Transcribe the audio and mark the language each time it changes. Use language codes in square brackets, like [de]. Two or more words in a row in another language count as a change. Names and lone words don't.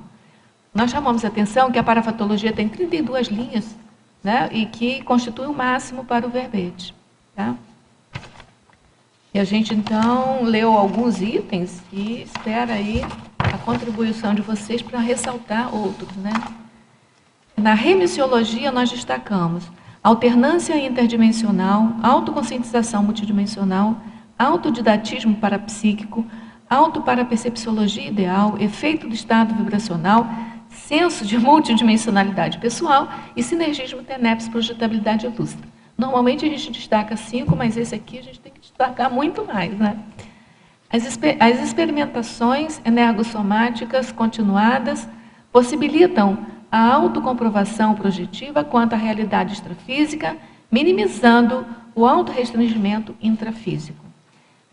[pt] Nós chamamos a atenção que a parafatologia tem 32 linhas, né, e que constitui o máximo para o verbete. Tá? E a gente, então, leu alguns itens e espera aí a contribuição de vocês para ressaltar outros. Né? Na remissiologia, nós destacamos alternância interdimensional, autoconscientização multidimensional, autodidatismo parapsíquico, autoparapercepciologia ideal, efeito do estado vibracional, senso de multidimensionalidade pessoal e sinergismo TENEPS, projetabilidade lúcida. Normalmente a gente destaca 5, mas esse aqui a gente tem que destacar muito mais. Né? As experimentações energossomáticas continuadas possibilitam a autocomprovação projetiva quanto à realidade extrafísica, minimizando o autorrestringimento intrafísico.